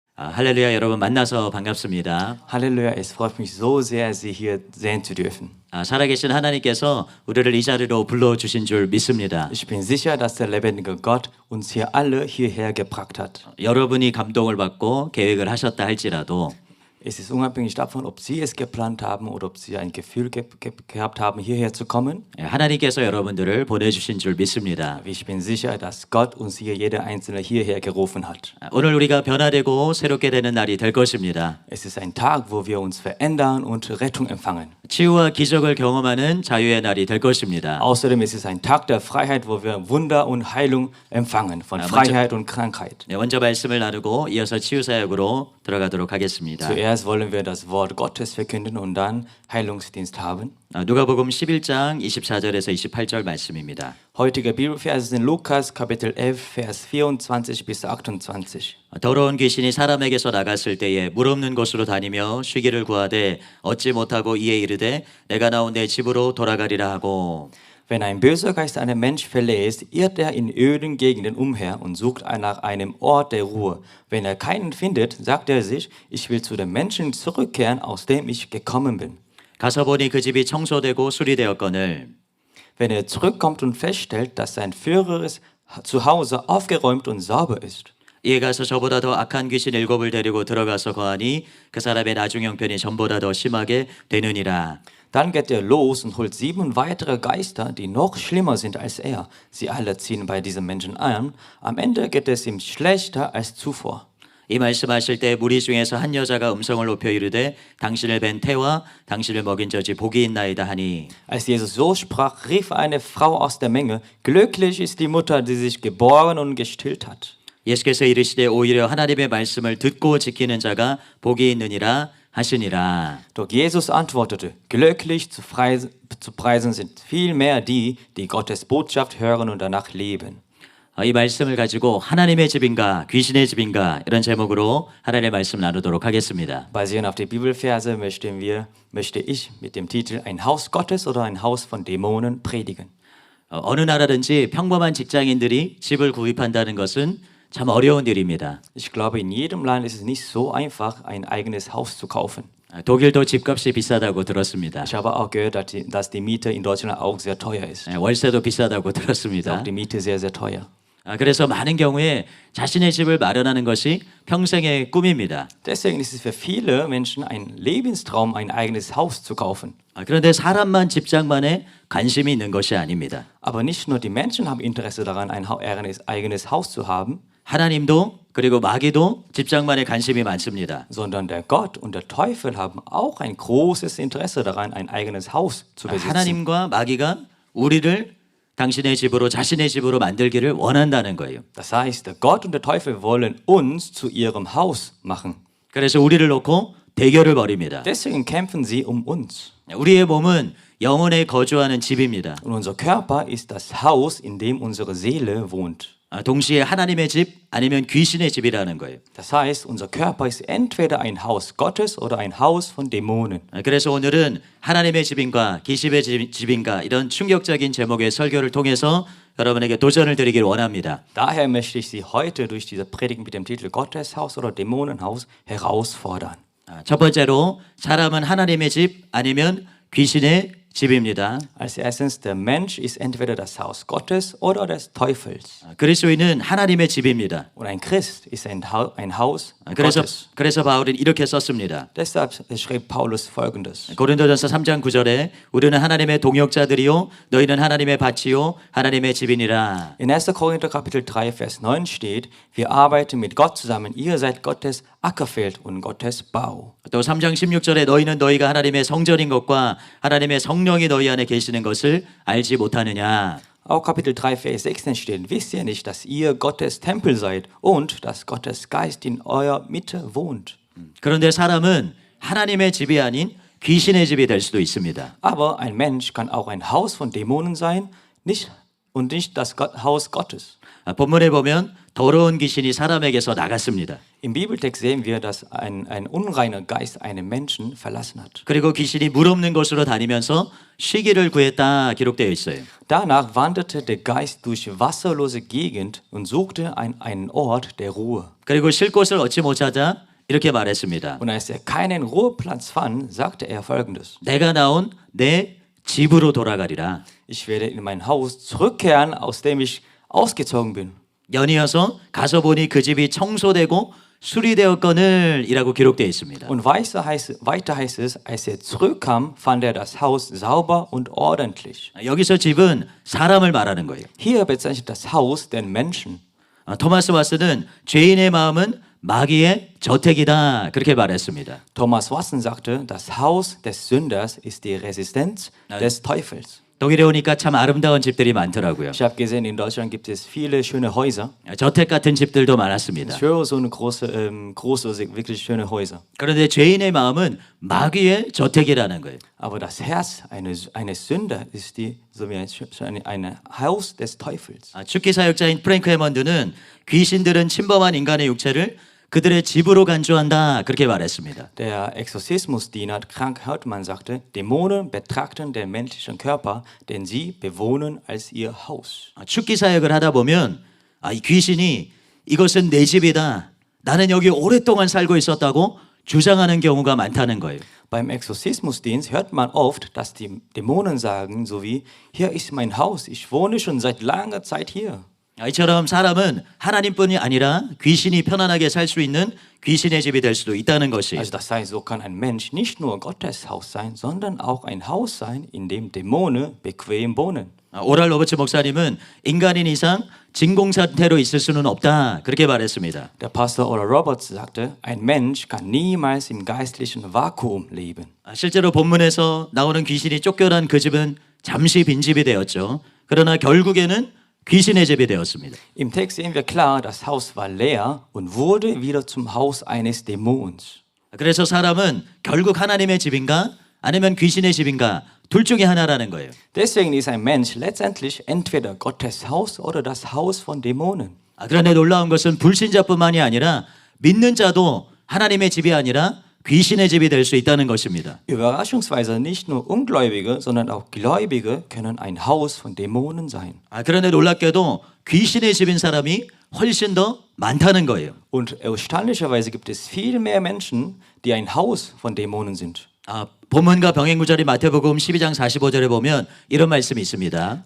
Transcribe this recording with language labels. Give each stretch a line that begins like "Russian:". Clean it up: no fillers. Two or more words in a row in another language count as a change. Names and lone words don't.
Korean: 할렐루야 여러분 만나서 반갑습니다.
German: Halleluja, es freut mich so sehr, Sie hier sehen zu dürfen.
Korean: 살아계신 하나님께서 우리를 이 자리로 불러주신 줄 믿습니다.
German: Ich bin sicher, dass der lebendige Gott uns hier alle hierher gebracht hat.
Korean: 여러분이 감동을 받고 계획을 하셨다 할지라도
German: Es ist unabhängig davon, ob Sie es geplant haben oder ob Sie ein Gefühl gehabt haben, hierher zu kommen.
Korean: 하나님께서 여러분들을 보내주신 줄 믿습니다.
German: Ich bin sicher, dass Gott uns hier, jeder Einzelne hierher gerufen hat.
Korean: 오늘 우리가 변화되고 새롭게 되는 날이 될 것입니다.
German: Es ist ein Tag, wo wir uns verändern und Rettung empfangen.
Korean: 치유와 기적을 경험하는 자유의 날이 될 것입니다.
German: Außerdem ist es ein Tag der Freiheit, wo wir Wunder und Heilung empfangen von Freiheit und Krankheit.
Korean: 먼저 말씀을 나누고 이어서 치유 사역으로 들어가도록 하겠습니다.
German: Zuerst wollen wir das Wort Gottes verkünden und dann Heilungsdienst haben.
Korean: 누가복음 11장 24절에서 28절 말씀입니다.
German: Heutige Bibelverse sind Lukas Kapitel 11 Vers 24 bis 28.
Korean: 더러운 귀신이 사람에게서 나갔을 때에 물 없는 곳으로 다니며 쉬기를 구하되 얻지 못하고 이에 이르되 내가 나온 내 집으로 돌아가리라 하고
German: Wenn ein böser Geist einen Mensch verlässt, irrt er in öden Gegenden umher und sucht nach einem Ort der Ruhe. Wenn er keinen findet, sagt er sich, ich will zu dem Menschen zurückkehren, aus dem ich gekommen bin.
Korean: 가서 보니 그 집이 청소되고 수리되었거늘
German: Wenn er zurückkommt und feststellt, dass sein früheres Zuhause aufgeräumt und sauber ist.
Korean: 이에 가서 저보다 더 악한 귀신 7을 데리고 들어가서 거하니 그 사람의 나중 형편이 전보다 더 심하게 되느니라.
German: Dann geht er los und holt 7 weitere Geister, die noch schlimmer sind als er. Sie alle ziehen bei diesem Menschen ein. Am Ende geht es ihm schlechter als zuvor.
Korean: 이 말씀하실 때 무리 중에서 한 여자가 음성을 높여 이르되 당신을 뵌 태와 당신을 먹인 저지 복이 있나이다 하니
German: Als Jesus so sprach, rief eine Frau aus der Menge, glücklich ist die Mutter, die sich geboren und gestillt hat.
Korean: 예수께서 이르시되 오히려 하나님의 말씀을 듣고 지키는 자가 복이 있느니라 하시니라.
German: Doch Jesus antwortete, glücklich zu preisen sind vielmehr die, die Gottes Botschaft hören und danach leben.
Korean: 이 말씀을 가지고 하나님의 집인가 귀신의 집인가 이런 제목으로 하나님의 말씀 나누도록 하겠습니다.
German: Basierend auf die Bibelverse möchte ich mit dem Titel Ein Haus Gottes oder ein Haus von Dämonen predigen.
Korean: 어느 나라든지 평범한 직장인들이 집을 구입한다는 것은 참 어려운 일입니다.
German: Ich glaube, in jedem Land ist es nicht so einfach, ein eigenes Haus zu kaufen.
Korean: 독일도 집값이 비싸다고 들었습니다.
German: Ich habe auch gehört, dass die Miete in Deutschland auch sehr teuer ist.
Korean: 월세도 비싸다고
German: Ist
Korean: 들었습니다.
German: auch die Miete sehr, sehr teuer.
Korean: 그래서 많은 경우에 자신의 집을 마련하는 것이 평생의 꿈입니다.
German: Deswegen ist es für viele Menschen ein Lebenstraum, ein eigenes Haus zu kaufen.
Korean: 그런데 사람만 집장만에 관심이 있는 것이 아닙니다.
German: Aber nicht nur die Menschen haben Interesse daran, ein eigenes Haus zu haben,
Korean: 하나님도 그리고 마귀도 집장만에 관심이 많습니다.
German: sondern der Gott und der Teufel haben auch ein großes Interesse daran, ein eigenes Haus zu besitzen.
Korean: 하나님과 마귀가 우리를 당신의 집으로 자신의 집으로 만들기를 원한다는 거예요.
German: Das heißt, der Gott und der Teufel wollen uns zu ihrem Haus machen.
Korean: 그래서 우리를 놓고 대결을 벌입니다.
German: Deswegen kämpfen sie um uns.
Korean: 우리의 몸은 영혼에 거주하는 집입니다.
German: Und unser Körper ist das Haus, in dem unsere Seele wohnt.
Korean: 동시에 하나님의 집 아니면 귀신의 집이라는 거예요.
German: Das heißt, unser Körper ist entweder ein Haus Gottes oder ein Haus von Dämonen.
Korean: 그래서 오늘은 하나님의 집인가 귀신의 집인가 이런 충격적인 제목의 설교를 통해서 여러분에게 도전을 드리길 원합니다.
German: Daher möchte ich Sie heute durch diese Predigt mit dem Titel Gotteshaus oder Dämonenhaus herausfordern.
Korean: 첫 번째로 사람은 하나님의 집 아니면 귀신의 집입니다.
German: Als erstens, der Mensch ist entweder das Haus Gottes oder des Teufels.
Korean: 그리스도인은 하나님의 집입니다.
German: Und ein Christ ist ein Haus Gottes.
Korean: 그래서 바울은 이렇게 썼습니다.
German: Deshalb schrieb Paulus Folgendes.
Korean: 고린도전서 3장 9절에 우리는 하나님의 동역자들이요 너희는 하나님의 밭이요 하나님의 집이니라.
German: In 1. Korinther Kapitel 3, Vers 9 steht, wir arbeiten mit Gott zusammen, ihr seid Gottes Ackerfeld und Gottes Bau.
Korean: 또 3장 16절에 너희는 너희가 하나님의 성전인 것과 하나님의 성령이 너희 안에 계시는 것을 알지 못하느냐.
German: Auch Kapitel 3, Vers 16 steht, wisst ihr nicht, dass ihr Gottes Tempel seid und dass Gottes Geist in eurer Mitte wohnt.
Korean: 그런데 사람은 하나님의 집이 아닌 귀신의 집이 될 수도 있습니다.
German: Aber ein Mensch kann auch ein Haus von Dämonen sein, nicht das Haus Gottes.
Korean: 본문에 보면 더러운 귀신이 사람에게서 나갔습니다.
German: Im Bibeltext sehen wir, dass ein unreiner Geist einen Menschen verlassen hat.
Korean: 그리고 귀신이 물 없는 곳으로 다니면서 쉬기를 구했다 기록되어 있어요.
German: Danach wanderte der Geist durch wasserlose Gegend und suchte einen Ort der Ruhe.
Korean: 그리고 쉴 곳을 얻지 못하자 이렇게 말했습니다.
German: Und als er keinen Ruheplatz fand, sagte er Folgendes:
Korean: 내가 나온 내 집으로 돌아가리라.
German: Ich werde in mein Haus zurückkehren, aus dem ich ausgezogen bin.
Korean: 연이어서 가서 보니 그 집이 청소되고 수리되었거늘 이라고 기록되어 있습니다.
German: Und weiter heißt es, als er zurückkam, fand er das Haus sauber und ordentlich.
Korean: 여기서 집은 사람을 말하는 거예요.
German: Hier bezeichnet das Haus den Menschen.
Korean: 토마스 와스는 죄인의 마음은 마귀의 저택이다 그렇게 말했습니다.
German: Thomas Watson sagte, das Haus des Sünders ist die Residenz des Teufels.
Korean: 독일에 오니까 참 아름다운 집들이 많더라고요.
German: Ich habe gesehen, in Deutschland gibt es viele schöne Häuser.
Korean: 저택 같은 집들도 많았습니다.
German: Ich höre so eine große, wirklich schöne Häuser.
Korean: 그런데 죄인의 마음은 마귀의 저택이라는 거예요.
German: Aber das Herz eines Sünder ist so wie ein Haus des Teufels.
Korean: 축기 사역자인 프랭크 해먼드는 귀신들은 침범한 인간의 육체를 그들의 집으로 간주한다 그렇게 말했습니다.
German: Der Exorzismusdiener Frank Hartmann sagte, Dämonen betrachten den menschlichen Körper, den sie bewohnen, als ihr Haus.
Korean: 축기 사역을 하다 보면 이 귀신이 이것은 내 집이다. 나는 여기 오랫동안 살고 있었다고 주장하는 경우가 많다는 거예요.
German: Beim Exorzismusdienst hört man oft, dass die Dämonen sagen, so wie, hier ist mein Haus, ich wohne schon seit langer Zeit hier.
Korean: 이처럼 사람은 하나님뿐이 아니라 귀신이 편안하게 살 수 있는 귀신의 집이 될 수도 있다는 것이.
German: Also das heißt, so kann ein Mensch nicht nur Gottes Haus sein, sondern auch ein Haus sein, in dem Dämonen bequem wohnen.
Korean: 오랄 로버츠 목사님은 인간인 이상 진공 상태로 있을 수는 없다 그렇게 말했습니다.
German: Der Pastor Oral Roberts sagte, ein Mensch kann niemals im geistlichen Vakuum leben.
Korean: 실제로 본문에서 나오는 귀신이 쫓겨난 그 집은 잠시 빈집이 되었죠. 그러나 결국에는 귀신의 집이 되었습니다.
German: Im Text sehen wir klar, das Haus war leer und wurde wieder zum Haus eines Dämons.
Korean: 그래서 사람은 결국 하나님의 집인가 아니면 귀신의 집인가 둘 중에 하나라는 거예요.
German: Deswegen ist ein Mensch letztendlich entweder Gottes Haus oder das Haus von Dämonen.
Korean: 그런데 놀라운 것은 불신자뿐만이 아니라 믿는 자도 하나님의 집이 아니라 귀신의 집이 될 수 있다는 것입니다.
German: Überraschungsweise nicht nur Ungläubige, sondern auch Gläubige können ein Haus von Dämonen sein.
Korean: 그런데 놀랍게도 귀신의 집인 사람이 훨씬 더 많다는 거예요.
German: Und erstaunlicherweise gibt es viel mehr Menschen, die ein Haus von Dämonen sind.
Korean: 본문과 병행 구절이 마태복음 12장 45절에 보면 이런 말씀이 있습니다.